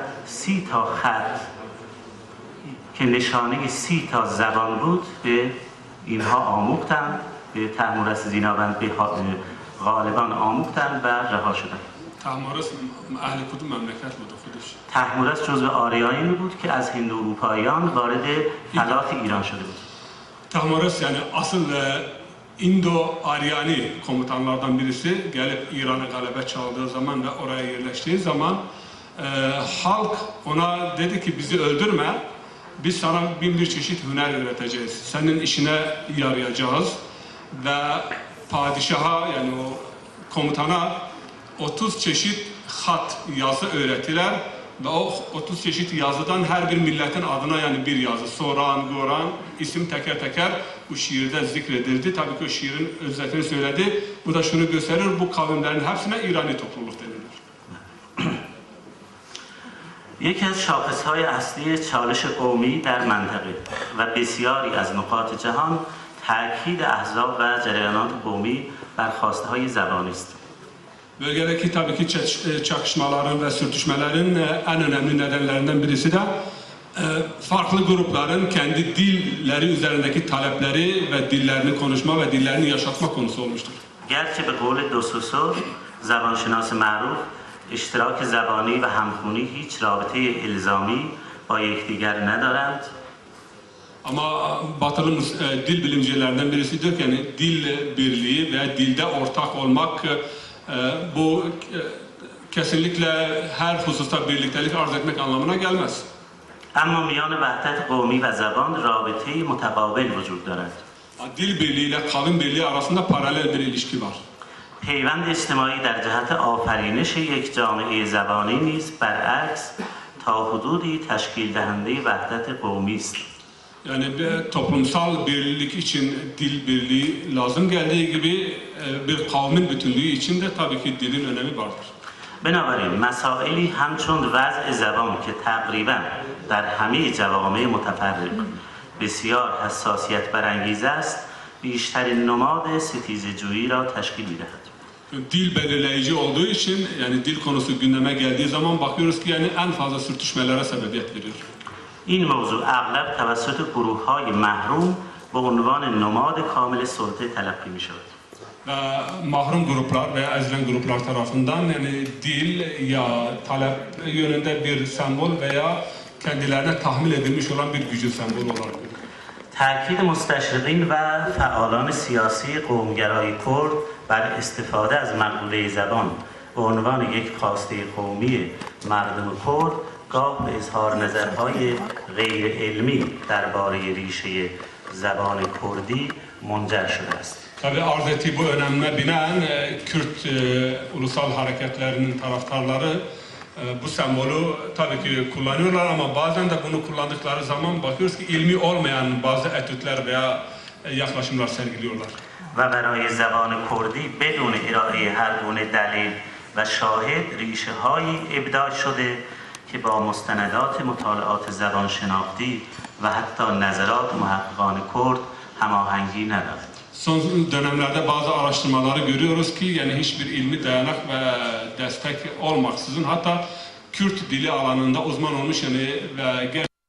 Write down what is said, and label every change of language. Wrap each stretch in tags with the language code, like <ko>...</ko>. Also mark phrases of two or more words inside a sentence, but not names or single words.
<fa>30 تا خط که نشانه 30 تا زبان بود به اینها آموختند، به طهمورث زیناوند به غالبان آموختند و رها شدند. طهمورث اهل کدوم مملکت بود خودش؟ طهمورث جزو آریایی بود که از هند اروپاییان وارد فلات ایران شده بود.</fa> <tr>طهمورث yani asıl İndo-Aryani komutanlardan birisi gelip İran'a galebe çaldığı zaman ve oraya yerleştiği zaman halk ona dedi ki bizi öldürme, biz sana bin bir çeşit hüner öğreteceğiz, senin işine yarayacağız ve padişaha yani o komutana 30 çeşit hat yazı öğrettiler ve o 30 çeşit yazıdan her bir milletin adına yani bir yazı, Soran, Goran isim teker teker bu şiirde zikredildi. Tabii ki o şiirin özetini söyledi. Bu da şunu gösterir, bu kavimlerin hepsine İrani topluluk denilir.</tr> <fa>یکی از شاخصهای اصلی چالش قومی در منطقه و بسیاری از نقاط جهان تاکید احزاب و جریانات قومی بر خواسته‌های زبانی است.</fa> <tr>Bölgedeki tabii ki çakışmaların ve sürtüşmelerin en önemli nedenlerinden birisi de farklı grupların kendi dilleri üzerindeki talepleri ve dillerini konuşma ve dillerini yaşatma konusu olmuştur.</tr> <fa>Gerçi به قول دوسوسو زبانشناس معروف اشتراک زبانی و همخوانی هیچ رابطه الزامی با یکدیگر ندارند.</fa> <tr>Ama batılı dil bilimcilerinden birisi diyor ki yani dil birliği veya dilde ortak olmak bu kesinlikle her hususta birliktelik arz etmek anlamına gelmez.</tr> <fa>اما میان وحدت قومی و زبان رابطه‌ای متقابل وجود دارد.</fa> <tr>Dil birliği ile kavim birliği arasında paralel bir ilişki var.</tr> <fa>پیوند اجتماعی در جهت آفرینش یک جامعه زبانی نیز برعکس تا حدودی تشکیل دهنده وحدت قومی است.</fa> <tr>Yani bir toplumsal birlik için dil birliği lazım geldiği gibi bir kavmin bütünlüğü için de tabii ki dilin önemi vardır.</tr> <fa>بنابراین مسائلی همچون وضع زبان که تقریبا در همه جوامع متفرق بسیار حساسیت برانگیز است بیشترین نماد ستیزه‌جویی را تشکیل می‌دهد.</fa> <tr>Dil belirleyici olduğu için yani dil konusu gündeme geldiği zaman bakıyoruz ki yani en fazla sürtüşmelere sebebiyet veriyor.</tr> <fa>این موضوع اغلب توسط گروه‌های محروم به عنوان نماد کامل سلطه تلقی می‌شود.</fa> <tr>Ve mahrum gruplar veya ezilen gruplar tarafından yani dil ya talep yönünde bir sembol veya kendilerine tahmil edilmiş olan bir gücün sembolü olarak görülüyor.</tr> <fa>تأکید مستشرقین و فعالان سیاسی قومگرای کرد بر استفاده از مقوله زبان به عنوان یک خواسته قومی مردم کرد گاه به اظهار نظرهای غیر علمی درباره ریشه زبان کردی منجر شده است.</fa> <tr>Tabii arz ettiği bu önemine binaen Kürt ulusal hareketlerinin taraftarları bu sembolü tabii ki kullanıyorlar ama bazen de bunu kullandıkları zaman bakıyoruz ki ilmi olmayan bazı etütler veya yaklaşımlar sergiliyorlar.</tr> <fa>و برای زبان کردی بدون ارائه هر گونه دلیل و شاهد ریشه هایی ابداع شده که با مستندات مطالعات زبان شناختی و حتی نظرات محققان کرد هماهنگی ندارد.</fa> <tr>Son dönemlerde bazı araştırmaları görüyoruz ki yani hiçbir ilmi dayanak ve destek olmaksızın hatta Kürt dili alanında uzman olmuş yani ve</tr>